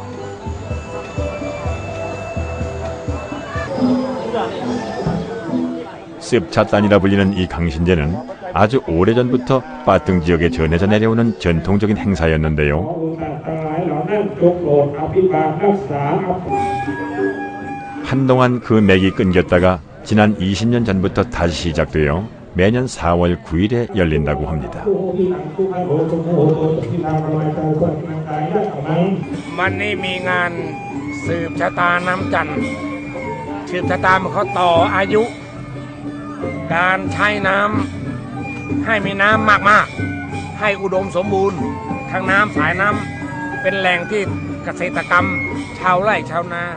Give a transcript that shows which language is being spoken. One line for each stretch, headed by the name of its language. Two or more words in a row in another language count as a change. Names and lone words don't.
Korean: 습차단이라 불리는 이 강신제는 아주 오래전부터 빠뚱 지역에 전해져 내려오는 전통적인 행사였는데요. 한동안 그 맥이 끊겼다가 지난 20년 전부터 다시 시작되어 매년 4월 9일에 열린다고 합니다.
Thai: วันนี้มีงานสืบชะตาน้ำจันทร์สืบชะตาเขาต่ออายุการใช้น้ำให้มีน้ำมากๆให้อุดมสมบูรณ์ทั้งน้ำสายน้ำเป็นแหล่งที่เกษตรกรรมชาวไร่ชาวนา